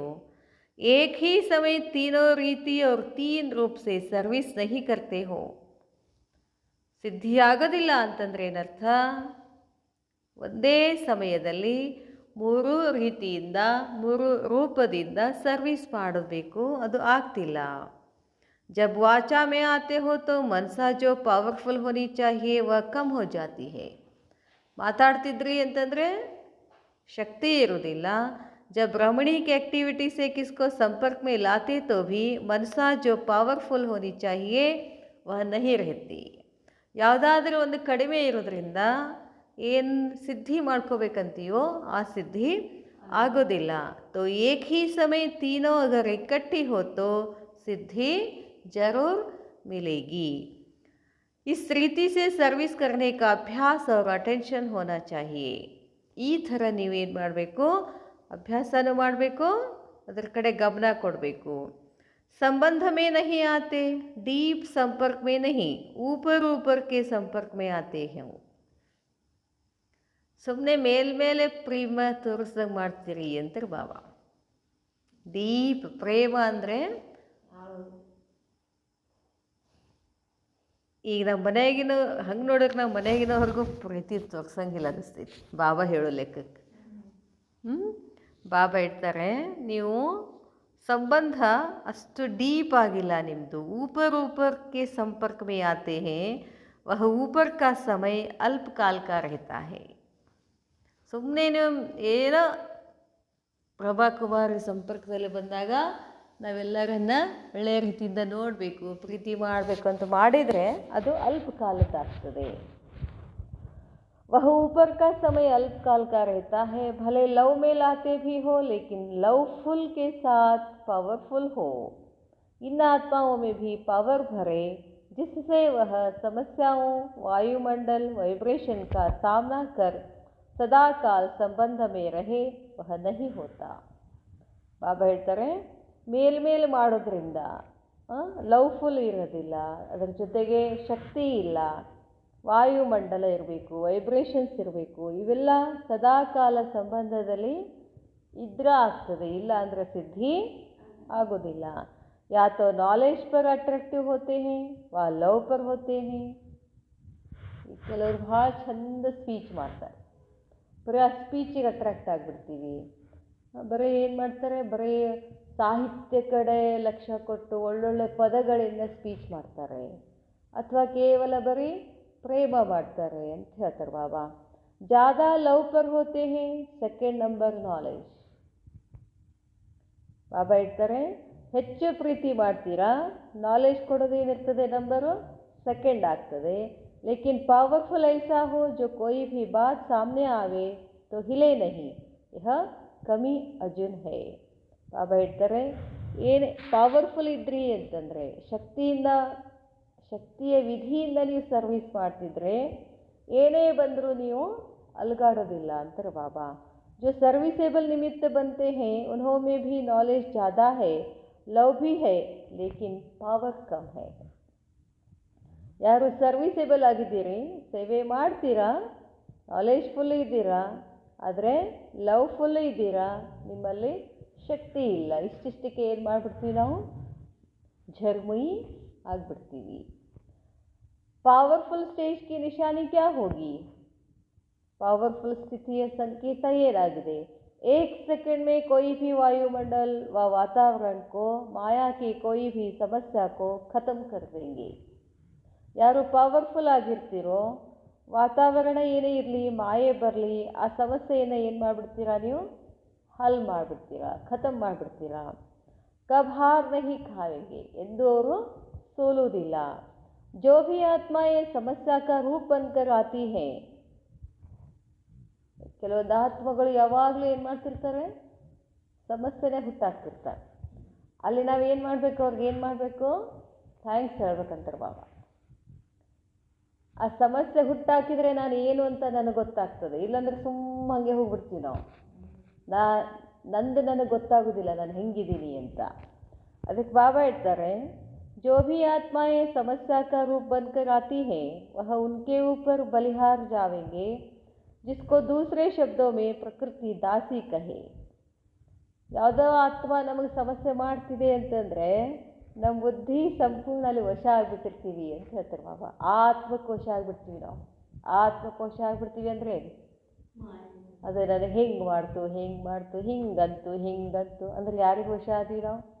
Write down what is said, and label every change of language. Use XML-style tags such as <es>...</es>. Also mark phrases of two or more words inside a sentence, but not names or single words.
<hi>एक ही समय तीनों रीति और तीन रूप से सर्विस नहीं करते हो,</hi> <kn>ಸಿದ್ಧಿ ಆಗೋದಿಲ್ಲ ಅಂತಂದರೆ ಏನರ್ಥ, ಒಂದೇ ಸಮಯದಲ್ಲಿ ಮೂರು ರೀತಿಯಿಂದ ಮೂರು ರೂಪದಿಂದ ಸರ್ವಿಸ್ ಮಾಡಬೇಕು, ಅದು ಆಗ್ತಿಲ್ಲ।</kn> <hi>जब वाचा में आते हो तो मनसा जो पावरफुल होनी चाहिए वह कम हो जाती है।</hi> <kn>ಮಾತಾಡ್ತಿದ್ರಿ ಅಂತಂದರೆ ಶಕ್ತಿ ಇರೋದಿಲ್ಲ।</kn> <hi>जब रमणीक एक्टिविटी से किसको संपर्क में लाते तो भी मनसा जो पावरफुल होनी चाहिए वह नहीं रहती।</hi> <kn>ಯಾವುದಾದ್ರೂ ಒಂದು ಕಡಿಮೆ ಇರೋದ್ರಿಂದ ಏನು ಸಿದ್ಧಿ ಮಾಡ್ಕೋಬೇಕಂತೀವೋ ಆ ಸಿದ್ಧಿ ಆಗೋದಿಲ್ಲ।</kn> <hi>तो एक ही समय तीनों अगर इकट्ठी हो तो सिद्धि जरूर मिलेगी। इस रीति से सर्विस करने का अभ्यास और अटेंशन होना चाहिए।</hi> <kn>ಈ ಥರ ನೀವೇನು ಮಾಡಬೇಕು, ಅಭ್ಯಾಸನೂ ಮಾಡಬೇಕು, ಅದರ ಕಡೆ ಗಮನ ಕೊಡಬೇಕು।</kn> <hi>संबंध में नहीं आते, डीप संपर्क में नहीं, ऊपर ऊपर के संपर्क में आते हैं।</hi> <kn>ಸುಮ್ಮನೆ ಮೇಲ್ಮೇಲೆ ಪ್ರೇಮ ತೋರಿಸ್ದಂಗೆ ಮಾಡ್ತೀರಿ ಅಂತಾರೆ ಬಾಬಾ। ಡೀಪ್ ಪ್ರೇಮ ಅಂದರೆ ಈಗ ನಮ್ಮ ಮನೆಯಾಗಿನ ಹಂಗೆ ನೋಡಿದ್ರೆ ನಾವು ಮನೆಯಾಗಿನವ್ರಿಗೂ ಪ್ರೀತಿ ತೋರ್ಸಂಗಿಲ್ಲ ಅನ್ನಿಸ್ತೈತಿ ಬಾಬಾ ಹೇಳೋ ಲೆಕ್ಕಕ್ಕೆ. ಬಾಬಾ ಹೇಳ್ತಾರೆ ನೀವು ಸಂಬಂಧ ಅಷ್ಟು ಡೀಪ್ ಆಗಿಲ್ಲ ನಿಮ್ಮದು.</kn> <hi>ऊपर ऊपर के संपर्क में आते हैं, वह ऊपर का समय अल्पकाल का रहता है.</hi> <kn>ಸುಮ್ಮನೆ ನೀವು ಏನೋ ಪ್ರಭಾಕುಮಾರಿ ಸಂಪರ್ಕದಲ್ಲಿ ಬಂದಾಗ ನಾವೆಲ್ಲರನ್ನ ಒಳ್ಳೆಯ ರೀತಿಯಿಂದ ನೋಡಬೇಕು, ಪ್ರೀತಿ ಮಾಡಬೇಕು ಅಂತ ಮಾಡಿದರೆ ಅದು ಅಲ್ಪಕಾಲದ್ದಾಗ್ತದೆ.</kn> <hi>वह ऊपर का समय अल्पकाल का रहता है, भले लव में लाते भी हो लेकिन लवफुल के साथ पावरफुल हो. इन आत्माओं में भी पावर भरे जिससे वह समस्याओं, वायुमंडल, वाइब्रेशन का सामना कर सदा काल संबंध में रहे, वह नहीं होता.</hi> <kn>ಬಾಬಾ ಹೇಳ್ತಾರೆ ಮೇಲ್ಮೇಲೆ ಮಾಡೋದ್ರಿಂದ ಲವ್ಫುಲ್ ಇರೋದಿಲ್ಲ, ಅದರ ಜೊತೆಗೆ ಶಕ್ತಿ ಇಲ್ಲ, ವಾಯುಮಂಡಲ ಇರಬೇಕು, ವೈಬ್ರೇಷನ್ಸ್ ಇರಬೇಕು. ಇವೆಲ್ಲ ಸದಾಕಾಲ ಸಂಬಂಧದಲ್ಲಿ ಇದ್ರೆ ಆಗ್ತದೆ, ಇಲ್ಲ ಅಂದರೆ ಸಿದ್ಧಿ ಆಗೋದಿಲ್ಲ.</kn> <hi>या तो नॉलेज पर अट्रैक्टिव होते हैं वा लव पर होते हैं.</hi> <kn>ಕೆಲವರು ಭಾಳ ಚಂದ ಸ್ಪೀಚ್ ಮಾಡ್ತಾರೆ, ಬರೀ ಆ ಸ್ಪೀಚಿಗೆ ಅಟ್ರಾಕ್ಟ್ ಆಗಿಬಿಡ್ತೀವಿ. ಬರೀ ಏನು ಮಾಡ್ತಾರೆ, ಬರೀ ಸಾಹಿತ್ಯ ಕಡೆ ಲಕ್ಷ್ಯ ಕೊಟ್ಟು ಒಳ್ಳೊಳ್ಳೆ ಪದಗಳಿಂದ ಸ್ಪೀಚ್ ಮಾಡ್ತಾರೆ, ಅಥವಾ ಕೇವಲ ಬರೀ ಪ್ರೇಮ ಮಾಡ್ತಾರೆ ಅಂತ ಹೇಳ್ತಾರೆ ಬಾಬಾ.</kn> <hi>ज़्यादा लव पर होते हैं,</hi> <en>second number knowledge.</en> <kn>ಬಾಬಾ ಹೇಳ್ತಾರೆ ಹೆಚ್ಚು ಪ್ರೀತಿ ಮಾಡ್ತೀರಾ, ನಾಲೆಜ್ ಕೊಡೋದೇನಿರ್ತದೆ</kn> <en>number second</en> <kn>ಆಗ್ತದೆ.</kn> <hi>ಲೇಕಿನ್ पावरफुल ऐसा हो जो कोई भी बात सामने आवे तो हिले नहीं, यह कमी अर्जुन है.</hi> <kn>ಬಾಬಾ ಹೇಳ್ತಾರೆ ಏನು ಪವರ್ಫುಲ್ ಇದ್ರಿ ಅಂತಂದರೆ ಶಕ್ತಿಯ ವಿಧಿಯಿಂದ ನೀವು ಸರ್ವಿಸ್ ಮಾಡ್ತಿದ್ರೆ ಏನೇ ಬಂದರೂ ನೀವು ಅಲುಗಾಡೋದಿಲ್ಲ ಅಂತಾರೆ ಬಾಬಾ.</kn> <hi>जो सर्विसेबल निमित्त बनते हैं उन्हों में भी नॉलेज ज़्यादा है, लव भी है, लेकिन पावर कम है.</hi> <kn>ಯಾರು ಸರ್ವಿಸೇಬಲ್ ಆಗಿದ್ದೀರಿ, ಸೇವೆ ಮಾಡ್ತೀರಾ, ನಾಲೆಜ್ಫುಲ್ ಇದ್ದೀರಾ, ಆದರೆ ಲವ್ಫುಲ್ ಇದ್ದೀರಾ, ನಿಮ್ಮಲ್ಲಿ ಶಕ್ತಿ ಇಲ್ಲ. ಇಷ್ಟಿಷ್ಟಕ್ಕೆ ಏನು ಮಾಡಿಬಿಡ್ತೀವಿ ನಾವು, ಝರ್ಮುಯಿ ಆಗಿಬಿಡ್ತೀವಿ.</kn> <hi>पावरफुल स्टेज की निशानी क्या होगी?</hi> <kn>ಪವರ್‌ಫುಲ್ ಸ್ಥಿತಿಯ ಸಂಕೇತ ಏನಾಗಿದೆ?</kn> <hi>एक सेकंड में कोई भी वायुमंडल व वातावरण को, माया की कोई भी समस्या को खत्म कर देंगे.</hi> <kn>ಯಾರು ಪವರ್ಫುಲ್ ಆಗಿರ್ತೀರೋ, ವಾತಾವರಣ ಏನೇ ಇರಲಿ, ಮಾಯೆ ಬರಲಿ, ಆ ಸಮಸ್ಯೆಯನ್ನು ಏನು ಮಾಡಿಬಿಡ್ತೀರಾ ನೀವು, ಹಲ್ ಮಾಡಿಬಿಡ್ತೀರಾ, ಖತಮ್ ಮಾಡಿಬಿಡ್ತೀರಾ.</kn> <hi>कब हार नहीं खावेंगे,</hi> <kn>ಎಂದು ಅವರು ಸೋಲುವುದಿಲ್ಲ.</kn> <hi>जो भी आत्माएं समस्या का रूप बनकर आती हैं,</hi> <kn>ಕೆಲವೊಂದು ಆತ್ಮಗಳು ಯಾವಾಗಲೂ ಏನು ಮಾಡ್ತಿರ್ತಾರೆ, ಸಮಸ್ಯೆನೇ ಹುಟ್ಟಾಕ್ತಿರ್ತಾರೆ. ಅಲ್ಲಿ ನಾವು ಏನು ಮಾಡಬೇಕು, ಅವ್ರಿಗೆ ಏನು ಮಾಡಬೇಕು, ಥ್ಯಾಂಕ್ಸ್ ಹೇಳ್ಬೇಕಂತಾರೆ ಬಾಬಾ. ಆ ಸಮಸ್ಯೆ ಹುಟ್ಟಾಕಿದರೆ ನಾನು ಏನು ಅಂತ ನನಗೆ ಗೊತ್ತಾಗ್ತದೆ, ಇಲ್ಲಾಂದ್ರೆ ಸುಮ್ಮ ಹಾಗೆ ಹೋಗ್ಬಿಡ್ತೀವಿ ನಾವು. ನನಗೆ ಗೊತ್ತಾಗೋದಿಲ್ಲ ನಾನು ಹೆಂಗಿದ್ದೀನಿ ಅಂತ. ಅದಕ್ಕೆ ಬಾಬಾ ಹೇಳ್ತಾರೆ</kn> <hi>जो भी आत्माएं समस्या का रूप बनकर आती हैं वह उनके ऊपर बलिहार जावेंगे, जिसको दूसरे शब्दों में प्रकृति दासी कहे.</hi> <kn>ಯಾವುದೋ ಆತ್ಮ ನಮಗೆ ಸಮಸ್ಯೆ ಮಾಡ್ತಿದೆ ಅಂತಂದರೆ ನಮ್ಮ ಬುದ್ಧಿ ಸಂಪೂರ್ಣ ಅಲ್ಲಿ ವಶ ಆಗಿಬಿಟ್ಟಿರ್ತೀವಿ ಅಂತ ಹೇಳ್ತಾರೆ ಬಾಬಾ. ಆತ್ಮಕ್ಕೆ ವಶ ಆಗಿಬಿಡ್ತೀವಿ ನಾವು. ಆತ್ಮಕ್ಕೆ ವಶ ಆಗಿಬಿಡ್ತೀವಿ ಅಂದರೆ ಅದೇ ನನಗೆ ಹೆಂಗೆ ಮಾಡ್ತು ಹಿಂಗಂತು ಅಂದರೆ ಯಾರಿಗೆ ವಶ ಆದೀವಿ ನಾವು?</kn>